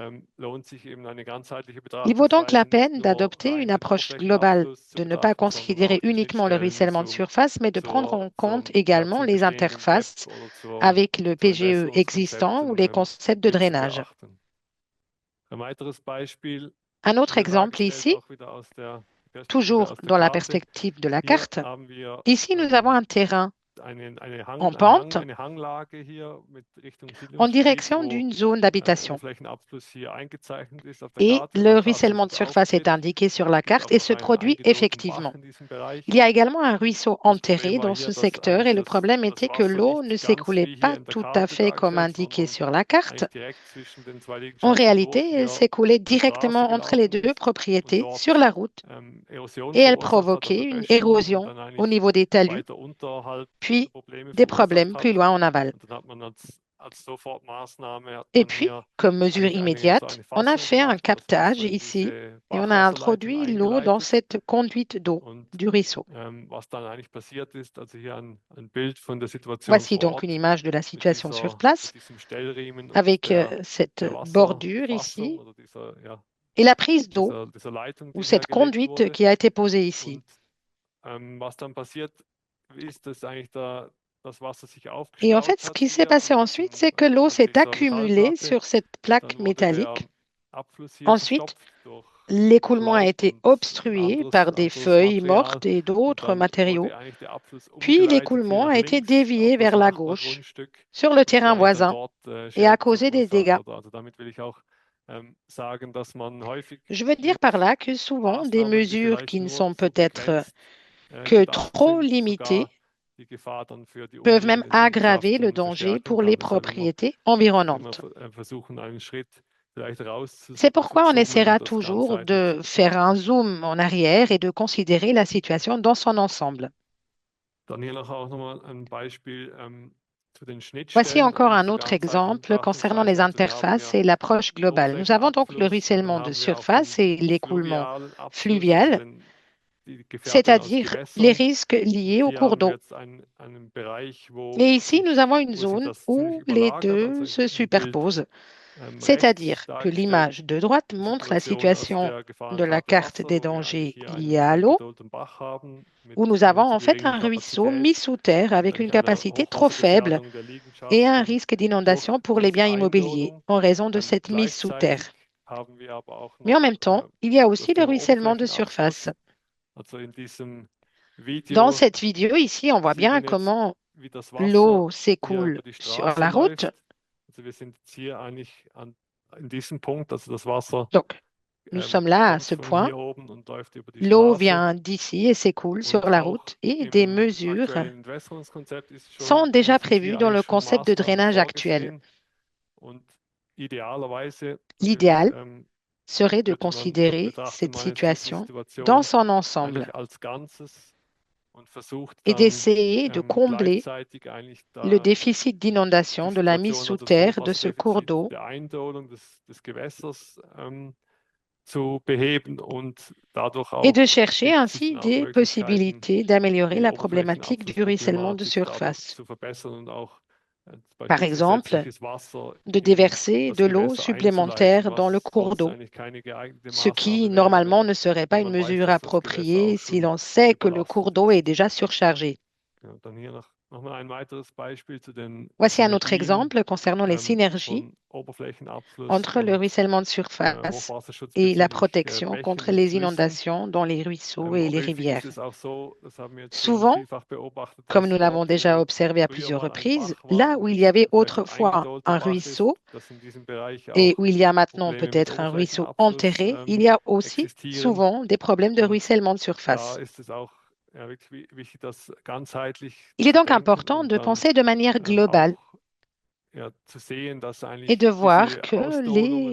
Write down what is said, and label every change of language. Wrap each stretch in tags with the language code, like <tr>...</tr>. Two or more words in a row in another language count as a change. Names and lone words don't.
<fr>Il vaut donc la peine d'adopter une approche globale, de ne pas considérer uniquement le ruissellement de surface, mais de prendre en compte également les interfaces avec le PGE existant ou les concepts de drainage. Un autre exemple ici, toujours dans la perspective de la carte, ici nous avons un terrain en pente</fr> <de>eine Hanglage hier mit Richtung</de> <fr>en</fr> <de>Siedlungsgebiet,</de> <fr>direction</fr> <de>wo</de> <fr>d'une zone d'habitation.</fr> <de>Oberflächenabfluss hier eingezeichnet ist auf der</de> <fr>Et</fr> <de>Karte.</de> <fr>le</fr> <de>Das</de> <fr>ruissellement de</fr> <de>tatsächlich</de> <fr>surface est</fr> <de>auftritt.</de> <fr>indiqué sur la</fr> <de>Es gibt</de> <fr>carte</fr> <de>auch</de> <fr>et</fr> <de>noch</de> <fr>se</fr> <de>einen</de> <fr>produit</fr> <de>eingedoteten</de> <fr>effectivement.</fr> <de>Bach in diesem Bereich.</de> <fr>Il y a également un ruisseau</fr> <de>Das</de> <fr>enterré</fr> <de>Problem war</de> <fr>dans</fr> <de>hier,</de> <fr>ce</fr> <de>dass</de> <fr>secteur</fr> <de>eigentlich</de> <fr>et le problème</fr> <de>das</de> <fr>était que</fr> <de>Wasser</de> <fr>l'eau</fr> <de>nicht</de> <fr>ne</fr> <de>ganz</de> <fr>s'écoulait</fr> <de>wie hier</de> <fr>pas</fr> <de>in der</de> <fr>tout à</fr> <de>Karte</de> <fr>fait comme</fr> <de>dargestellt,</de> <fr>indiqué</fr> <de>sondern</de> <fr>sur la carte.</fr> <de>eigentlich direkt zwischen den zwei</de> <fr>En</fr> <de>Liegenschaften durch</de> <fr>réalité, elle</fr> <de>hier</de> <fr>s'écoulait</fr> <de>zur Straße</de> <fr>directement entre les</fr> <de>gelaufen</de> <fr>deux</fr> <de>ist und</de> <fr>propriétés</fr> <de>dort</de> <fr>sur la route</fr> <de>Erosion</de> <fr>et elle</fr> <de>verursacht hat</de> <fr>provoquait</fr> <de>oder</de> <fr>une</fr> <de>Böschung und</de> <fr>érosion</fr> <de>dann</de> <fr>au</fr> <de>eigentlich</de> <fr>niveau des talus,</fr> <de>weiter unterhalb</de> <fr>puis</fr> <de>Probleme</de> <fr>des</fr> <de>verursacht</de> <fr>problèmes plus</fr> <de>hat.</de> <fr>loin en aval.</fr> <de>Und dann hat man als Sofortmaßnahme hat</de> <fr>Et</fr> <de>man</de> <fr>puis,</fr> <de>hier</de> <fr>comme mesure</fr> <de>eigentlich so</de> <fr>immédiate,</fr> <de>eine</de> <fr>on a</fr> <de>Fassung</de> <fr>fait un</fr> <de>gemacht und das</de> <fr>captage</fr> <de>Wasser in</de> <fr>ici</fr> <de>diese</de> <fr>et on a</fr> <de>Bachwasserleitung</de> <fr>introduit l'eau dans</fr> <de>eingeleitet.</de> <fr>cette conduite d'eau</fr> <de>Und</de> <fr>du ruisseau.</fr> <de>was dann eigentlich passiert ist, also hier ein Bild von der Situation</de> <fr>Voici</fr> <de>vor</de> <fr>donc une</fr> <de>Ort</de> <fr>image de la</fr> <de>mit</de> <fr>situation sur</fr> <de>mit</de> <fr>place</fr> <de>diesem Stellriemen und</de> <fr>avec cette</fr> <de>der</de> <fr>bordure</fr> <de>Wasserfassung</de> <fr>ici</fr> <de>oder dieser,</de> <fr>et la prise d'eau</fr> <de>dieser Leitung,</de> <fr>ou</fr> <de>die</de> <fr>cette</fr> <de>hergelegt</de> <fr>conduite</fr> <de>wurde.</de> <fr>qui a été posée ici.</fr> <de>Und was dann passiert ist, dass eigentlich das Wasser sich</de> <fr>Et en</fr> <de>aufgestaut</de> <fr>fait, ce</fr> <de>hat</de> <fr>qui s'est</fr> <de>hier</de> <fr>passé</fr> <de>an</de> <fr>ensuite, c'est que l'eau</fr> <de>an</de> <fr>s'est</fr> <de>dieser</de> <fr>accumulée</fr> <de>Metallplatte.</de> <fr>sur cette plaque</fr> <de>Dann wurde der</de> <fr>métallique.</fr> <de>Abfluss hier</de> <fr>Ensuite,</fr> <de>verstopft durch</de> <fr>l'écoulement a</fr> <de>Laub</de> <fr>été</fr> <de>und ein</de> <fr>obstrué par des</fr> <de>anderes</de> <fr>feuilles</fr> <de>Material.</de> <fr>mortes et</fr> <de>Und</de> <fr>d'autres</fr> <de>dann</de> <fr>matériaux.</fr> <de>wurde eigentlich der Abfluss</de> <fr>Puis</fr> <de>umgeleitet hier</de> <fr>l'écoulement</fr> <de>nach</de> <fr>a été</fr> <de>links</de> <fr>dévié</fr> <de>auf das</de> <fr>vers la gauche</fr> <de>Nachbargrundstück</de> <fr>sur le</fr> <de>und</de> <fr>terrain</fr> <de>vielleicht dann</de> <fr>voisin</fr> <de>dort</de> <fr>et a</fr> <de>Schäden</de> <fr>causé des</fr> <de>verursacht.</de> <fr>dégâts.</fr> <de>Also damit will ich auch sagen, dass man häufig</de> <fr>Je veux dire</fr> <de>mit</de> <fr>par là que souvent des</fr> <de>Maßnahmen, die</de> <fr>mesures</fr> <de>vielleicht</de> <fr>qui ne</fr> <de>nur</de> <fr>sont</fr> <de>so</de> <fr>peut-être</fr> <de>begrenzt</de> <fr>que</fr> <de>gedacht</de> <fr>trop</fr> <de>sind,</de> <fr>limitées</fr> <de>sogar die Gefahr dann für die</de> <fr>peuvent même</fr> <de>umliegenden</de> <fr>aggraver le</fr> <de>Liegenschaften</de> <fr>danger</fr> <de>verstärken</de> <fr>pour les</fr> <de>kann. Deshalb</de> <fr>propriétés</fr> <de>muss man</de> <fr>environnantes.</fr> <de>immer versuchen, einen Schritt vielleicht</de> <fr>C'est pourquoi on</fr> <de>rauszuzoomen</de> <fr>essaiera</fr> <de>und das</de> <fr>toujours</fr> <de>ganzheitlich</de> <fr>de</fr> <de>zu</de> <fr>faire un</fr> <de>betrachten.</de> <fr>zoom en arrière et de considérer la situation dans son ensemble.</fr> <de>Dann hier noch auch nochmal ein Beispiel zu den</de> <fr>Voici</fr> <de>Schnittstellen</de> <fr>encore</fr> <de>und</de> <fr>un</fr> <de>zur</de> <fr>autre</fr> <de>ganzheitlichen</de> <fr>exemple concernant les</fr> <de>Betrachtungsweise. Also wir haben</de> <fr>interfaces</fr> <de>ja</de> <fr>et l'approche globale. Nous avons donc le</fr> <de>Oberflächenabfluss und dann</de> <fr>ruissellement de</fr> <de>haben wir auch</de> <fr>surface</fr> <de>den</de> <fr>et l'écoulement</fr> <de>fluvialen Abfluss, also</de> <fr>fluvial,</fr> <de>die Gefährdung aus</de> <fr>c'est-à-dire les</fr> <de>Gewässern.</de> <fr>risques liés</fr> <de>Und</de> <fr>au</fr> <de>hier</de> <fr>cours</fr> <de>haben wir</de> <fr>d'eau.</fr> <de>jetzt einen Bereich,</de> <fr>Et ici, nous avons une</fr> <de>wo sich</de> <fr>zone</fr> <de>das ziemlich</de> <fr>où les</fr> <de>überlagert,</de> <fr>deux</fr> <de>also</de> <fr>se</fr> <de>im Bild</de> <fr>superposent.</fr> <de>rechts</de> <fr>C'est-à-dire que</fr> <de>dargestellt</de> <fr>l'image de droite</fr> <de>die</de> <fr>montre la</fr> <de>Situation</de> <fr>situation</fr> <de>aus der</de> <fr>de la</fr> <de>Gefahrenkarte</de> <fr>carte</fr> <de>Wasser,</de> <fr>des</fr> <de>wo wir</de> <fr>dangers</fr> <de>eigentlich hier</de> <fr>liés à</fr> <de>einen</de> <fr>l'eau,</fr> <de>eingedoteten Bach haben mit</de> <fr>où nous</fr> <de>einer</de> <fr>avons</fr> <de>zu</de> <fr>en fait</fr> <de>geringen</de> <fr>un ruisseau mis</fr> <de>Kapazität</de> <fr>sous terre</fr> <de>und</de> <fr>avec une</fr> <de>eigentlich einer</de> <fr>capacité trop faible</fr> <de>Hochwassergefährdung der</de> <fr>et un</fr> <de>Liegenschaften</de> <fr>risque</fr> <de>durch</de> <fr>d'inondation pour les</fr> <de>diese</de> <fr>biens immobiliers</fr> <de>Eindolung.</de> <fr>en raison de cette mise sous terre.</fr> <de>Gleichzeitig haben wir aber auch</de> <fr>Mais en</fr> <de>noch</de> <fr>même temps, il y a aussi</fr> <de>das</de> <fr>le</fr> <de>Thema</de> <fr>ruissellement de surface.</fr> <de>Oberflächenabfluss. Also in diesem</de> <fr>Dans</fr> <de>Video</de> <fr>cette vidéo ici, on voit</fr> <de>sieht</de> <fr>bien</fr> <de>man jetzt,</de> <fr>comment</fr> <de>wie das</de> <fr>l'eau</fr> <de>Wasser hier</de> <fr>s'écoule</fr> <de>über die</de> <fr>sur</fr> <de>Straße</de> <fr>la route.</fr> <de>läuft. Also wir sind jetzt hier eigentlich in diesem Punkt, also das Wasser</de> <fr>Donc, nous sommes là à</fr> <de>kommt</de> <fr>ce</fr> <de>von</de> <fr>point.</fr> <de>hier oben und läuft über die</de> <fr>L'eau</fr> <de>Straße.</de> <fr>vient d'ici et s'écoule sur</fr> <de>Und</de> <fr>la</fr> <de>auch</de> <fr>route et des</fr> <de>im</de> <fr>mesures</fr> <de>aktuellen Entwässerungskonzept</de> <fr>sont déjà</fr> <de>sind</de> <fr>prévues</fr> <de>hier</de> <fr>dans le</fr> <de>eigentlich schon</de> <fr>concept de</fr> <de>Maßnahmen</de> <fr>drainage actuel.</fr> <de>vorgesehen. Und idealerweise</de> <fr>L'idéal</fr> <de>natürlich,</de> <fr>serait de</fr> <de>würde man</de> <fr>considérer</fr> <de>betrachtet</de> <fr>cette</fr> <de>man jetzt diese</de> <fr>situation</fr> <de>Situation</de> <fr>dans son ensemble</fr> <de>eigentlich als Ganzes und versucht</de> <fr>et</fr> <de>dann</de> <fr>d'essayer de combler</fr> <de>gleichzeitig eigentlich</de> <fr>le</fr> <de>da</de> <fr>déficit d'inondation</fr> <de>die</de> <fr>de la mise</fr> <de>Situation</de> <fr>sous</fr> <de>oder das</de> <fr>terre de ce cours</fr> <de>Hochwasserdefizit</de> <fr>d'eau</fr> <de>der Eindolung des Gewässers zu beheben und dadurch</de> <fr>et de</fr> <de>auch</de> <fr>chercher</fr> <de>gibt es</de> <fr>ainsi</fr> <de>dann auch</de> <fr>des</fr> <de>Möglichkeiten,</de> <fr>possibilités d'améliorer</fr> <de>die</de> <fr>la problématique du ruissellement de</fr> <de>Oberflächenabflussproblematik dadurch</de> <fr>surface.</fr> <de>zu verbessern und auch</de> <fr>Par exemple,</fr> <de>zusätzliches Wasser</de> <fr>de</fr> <de>in</de> <fr>déverser</fr> <de>das</de> <fr>de l'eau</fr> <de>Gewässer</de> <fr>supplémentaire</fr> <de>einzuleiten,</de> <fr>dans le</fr> <de>was</de> <fr>cours</fr> <de>sonst</de> <fr>d'eau,</fr> <de>eigentlich keine geeignete</de> <fr>ce qui</fr> <de>Maßnahme wäre,</de> <fr>normalement ne serait pas</fr> <de>wenn</de> <fr>une</fr> <de>man weiß,</de> <fr>mesure</fr> <de>dass das Gewässer</de> <fr>appropriée</fr> <de>auch</de> <fr>si</fr> <de>schon</de> <fr>l'on sait que le</fr> <de>überlastet</de> <fr>cours d'eau est</fr> <de>ist.</de> <fr>déjà surchargé.</fr> <de>Ja, dann hier noch mal ein weiteres Beispiel zu den</de> <fr>Voici un autre</fr> <de>Synergien</de> <fr>exemple concernant les synergies</fr> <de>von Oberflächenabfluss</de> <fr>entre le</fr> <de>und</de> <fr>ruissellement de surface</fr> <de>Hochwasserschutz</de> <fr>et la</fr> <de>bezüglich</de> <fr>protection</fr> <de>Bächen</de> <fr>contre</fr> <de>und</de> <fr>les</fr> <de>Flüssen.</de> <fr>inondations dans les ruisseaux et les</fr> <de>Häufig</de> <fr>rivières.</fr> <de>ist es auch so, das haben wir jetzt</de> <fr>Souvent,</fr> <de>vielfach beobachtet,</de> <fr>comme</fr> <de>dass</de> <fr>nous l'avons</fr> <de>dort,</de> <fr>déjà</fr> <de>wo</de> <fr>observé à</fr> <de>früher</de> <fr>plusieurs</fr> <de>mal ein</de> <fr>reprises,</fr> <de>Bach war</de> <fr>là</fr> <de>und</de> <fr>où il y avait</fr> <de>vielleicht ein</de> <fr>autrefois</fr> <de>eingedolter</de> <fr>un</fr> <de>Bach</de> <fr>ruisseau</fr> <de>ist, dass in diesem Bereich</de> <fr>et</fr> <de>auch</de> <fr>où il y a maintenant</fr> <de>Probleme mit</de> <fr>peut-être un ruisseau</fr> <de>Oberflächenabfluss</de> <fr>enterré, il y a aussi</fr> <de>existieren.</de> <fr>souvent des problèmes de</fr> <de>Und</de> <fr>ruissellement de</fr> <de>da</de> <fr>surface.</fr> <de>ist es auch wirklich wichtig, das ganzheitlich</de> <fr>Il est</fr> <de>zu</de> <fr>donc</fr> <de>denken</de> <fr>important</fr> <de>und</de> <fr>de</fr> <de>dann</de> <fr>penser de manière globale</fr> <de>auch zu sehen, dass</de> <fr>et</fr> <de>eigentlich</de> <fr>de voir</fr> <de>diese</de> <fr>que</fr> <de>Ausdohnungen</de>